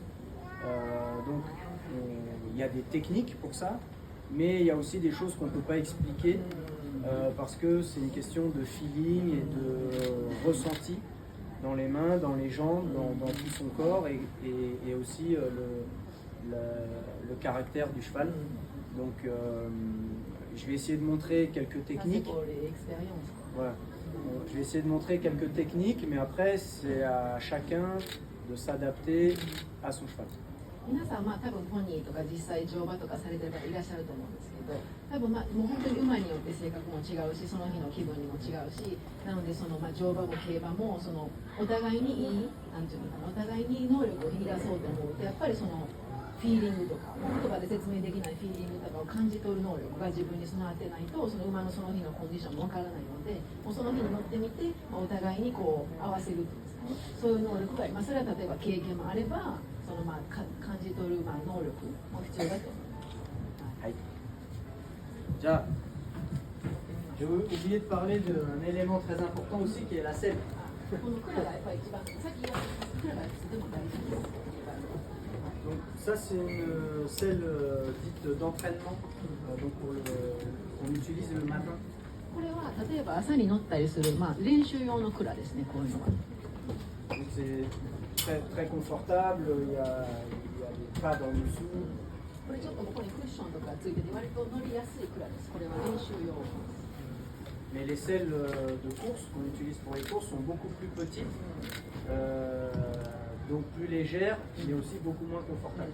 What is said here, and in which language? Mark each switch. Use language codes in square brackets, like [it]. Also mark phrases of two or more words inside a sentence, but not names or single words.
[fr] Donc il y a des techniques pour ça, mais il y a aussi des choses qu'on ne peut pas expliquer parce que c'est une question de feeling et de ressenti dans les mains, dans les jambes, dans tout son corps et aussi le caractère du cheval. Donc je vais essayer de montrer quelques techniques. Voilà. Je vais essayer de montrer quelques techniques, mais après c'est à chacun de s'adapter à son cheval. [ja] 皆さん多分ポニーとか実際乗馬とかされてる方いらっしゃると思うんですけど多分もう本当に馬によって性格も違うしその日の気分にも違うしなので乗馬も競馬もお互いにいいなんていうのかなお互いに能力を引き出そうと思うとやっぱりフィーリングとか言葉で説明できないフィーリングとかを感じ取る能力が自分に備わってないとその馬のその日のコンディションもわからないのでもうその日に乗ってみて、お互いにこう合わせるっていうんですかね、そういう能力が、それは例えば経験もあればその感じ取る能力も必要だと思います。はい。じゃあ [fr] j'ai oublié de parler d'un élément très important aussi qui est la selle. [ja] このクラがやっぱり一番さっき言ったクラがとても大事です。 [fr] Donc ça c'est une selle dite d'entraînement donc qu'on utilise le matin. [ja] これは例えば朝に乗ったりする、練習用のクラですね、こういうのは。 [fr] Donc c'est très, très confortable, il y a des pads en dessous. [ja] これちょっとここにクッションとかついてて割と乗りやすいクラです。これは練習用。 [fr] Mais les selles de course qu'on utilise pour les courses sont beaucoup plus petites, donc plus légères, mais aussi beaucoup moins confortables.